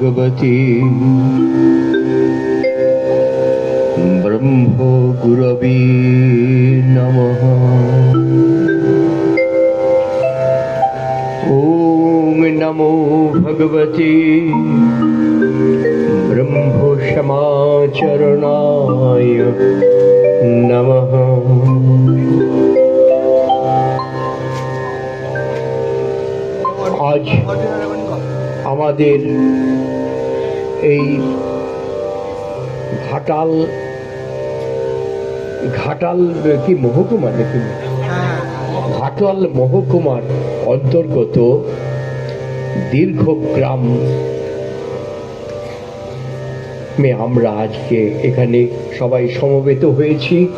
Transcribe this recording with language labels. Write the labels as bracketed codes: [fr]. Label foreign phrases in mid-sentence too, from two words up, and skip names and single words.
[sa] भगवते ब्रह्म गुरवे नमः। ओम नमो भगवते ब्रह्म समाचरणाय नमः। [bn] आज আমাদের এই ঘাটাল কি মহকুমা নাকি ঘাটাল মহকুমার অন্তর্গত দীর্ঘগ্রাম আমরা আজকে এখানে সবাই সমবেত হয়েছি।